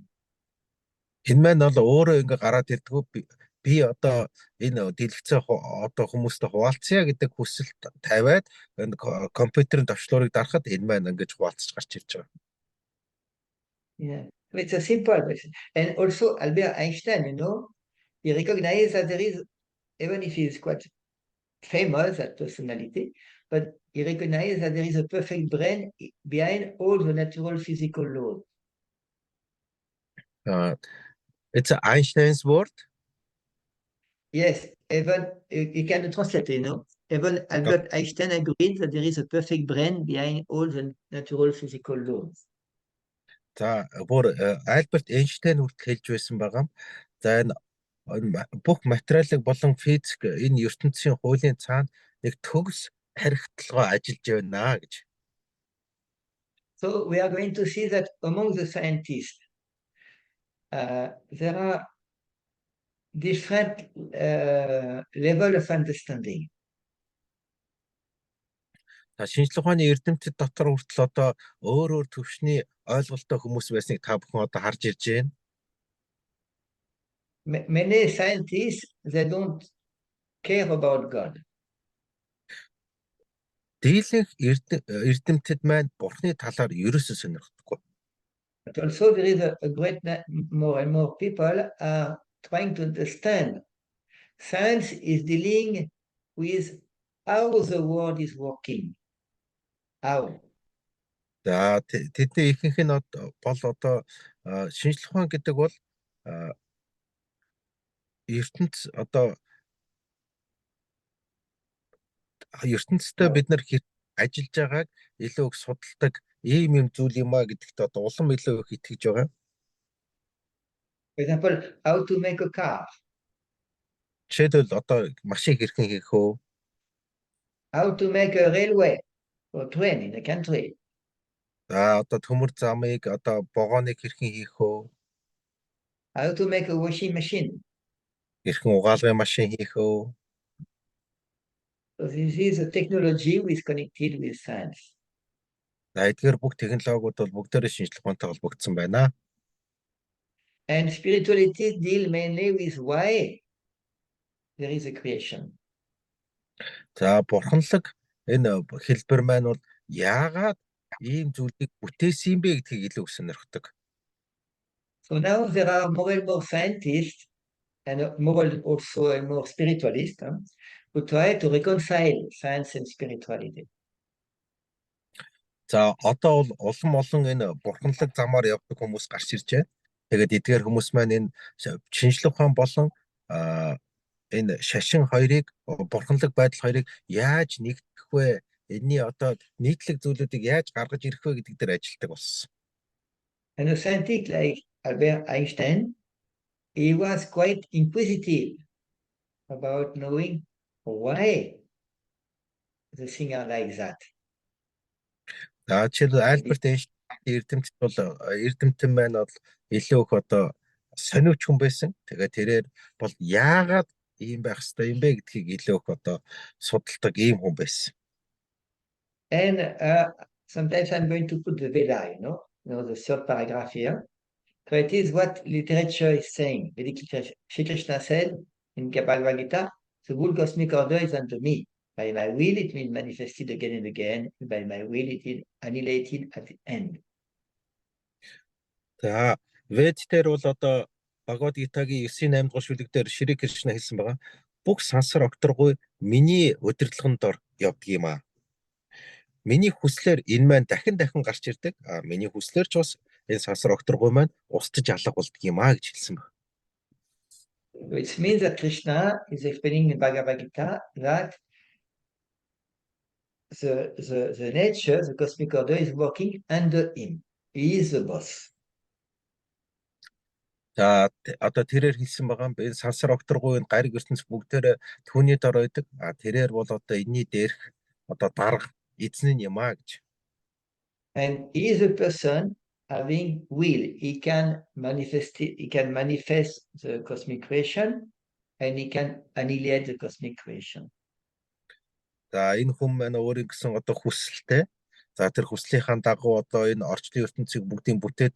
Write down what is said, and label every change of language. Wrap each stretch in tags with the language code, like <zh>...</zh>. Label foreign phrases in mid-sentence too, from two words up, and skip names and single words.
<mn>Энэ маань бол өөрөө ингээ гараад ирдгүү би одоо энэ дэлгэцээ одоо хүмүүстэй хуваалцъя гэдэг хүсэл тавиад энэ компьютерийн товчлуурыг дарахад энэ маань ингэж хуваалцаж гарч ирж байгаа.</mn> <en>Yeah, it's a simple question. And also Albert Einstein, he recognized that there is, even if he is quite famous, that personality, but he recognized that there is a perfect brain behind all the natural physical laws. It's Einstein's word. Yes, even you can translate, Even Albert Einstein agreed that there is a perfect brain behind all the natural physical laws.</en> <mn>За бүр Альберт Эйнштейн хүртэл хэлж байсан байгаа. За энэ бүх материалыг болон физик энэ ертөнцийн хуулийн цаана нэг төгс харигтлагаа ажиллаж байна гэж.</mn> <en>So we are going to see that among the scientists, there are different level of understanding.</en> <mn>Шинжлэх ухааны эрдэмтэд дотор хүртэл одоо өөр төвшний ойлголттой хүмүүс байсныг та бүхэн одоо харж ирж байна.</mn> <en>Many scientists, they don't care about God.</en> <mn>Дийлэнх эрдэмтэд маань бурхны талаар ерөөсөө сонирхдаггүй.</mn> <en>But also there is a great more and more people are trying to understand. Science is dealing with how the world is working. How?</en> <mn>За тэдний ихэнх нь бол одоо шинжлэх ухаан гэдэг бол ертөнц одоо ертөнцийн бид нар ажиллаж байгааг илүү их судалдаг ийм юм зүйл юм а гэдэгт одоо улам илүү их итгэж байгаа.</mn> <en>For example, how to make a car,</en> <mn>Жишээлбэл одоо машин хэрхэн хийх вэ?</mn> <en>how to make a railway or train in a country,</en> <mn>Одоо төмөр замыг одоо вагоныг хэрхэн хийх вэ?</mn> <en>how to make a washing machine.</en> <mn>Хэрхэн угаалгын машин хийх вэ?</mn> <en>So this is a technology which is connected with science.</en> <mn>Эдгээр бүх технологиуд бол бүгдээрээ шинжлэх ухаантай холбогдсон байна.</mn> <en>And spirituality deal mainly with why there is a creation.</en> <mn>За бурханлаг энэ хэлбэр маань бол яагаад ийм зүйлийг бүтээсэн юм бэ гэдгийг илүү их сонирхдаг.</mn> <en>So now there are more and more scientists and also more spiritualists who try to reconcile science and spirituality.</en> <mn>За одоо бол олон энэ бурханлаг замаар явдаг хүмүүс гарч ирж байна. Тэгээд эдгээр хүмүүс маань энэ шинжлэх ухаан болон энэ шашин хоёрыг бурханлаг байдал хоёрыг яаж нэгтгэх вэ? Энэний одоо нийтлэг зүйлүүдийг яаж гаргаж ирэх вэ гэдэг дээр ажилладаг болсон.</mn> <en>And a scientist like Albert Einstein, he was quite inquisitive about knowing why the things are like that.</en> <mn>За жишээлбэл Альберт Эйнштейн эрдэмтэн маань бол илүү их одоо сониуч хүн байсан. Тэгээд тэрээр бол яагаад ийм байх ёстой юм бэ гэдгийг илүү их одоо судалдаг ийм хүн байсан.</mn> <en>And sometimes I'm going to put the Veda, the third paragraph here. So it is what literature is saying. Shri Krishna said in Bhagavad Gita, the whole cosmic order is under me. By my will, it will manifested again and again. By my will, it is annihilated at the end.</en> <mn>За Вед дээр бол одоо Бхагавад Гитагийн 9-8 дугаар шүлэг дээр Шри Кришна хэлсэн байгаа. Бүх сансар окторгүй миний удирдлагын дор явдаг юм аа. Миний хүслээр энэ маань дахин гарч ирдэг. Миний хүслээр ч бас энэ сансар окторгүй маань устж алга болдог юм аа гэж хэлсэн байна.</mn> <en>Which means that Krishna is explaining in Bhagavad Gita that the nature, the cosmic order is working under him. He is the boss.</en> <mn>За одоо тэрээр хэлсэн байгаа юм. Энэ сансар окторгүй энэ гариг ертөнц бүгдээр түүний дор байдаг. Тэрээр бол одоо энэний дээрх одоо дарга эзэн юм аа гэж.</mn> <en>And he is a person having will. He can manifest the cosmic creation and he can annihilate the cosmic creation.</en> <mn>За энэ хүн маань өөрийн гэсэн одоо хүсэлтэй. За тэр хүслийнхаа дагуу одоо энэ орчлын ертөнцийг бүгдийг бүтээдэг.</mn>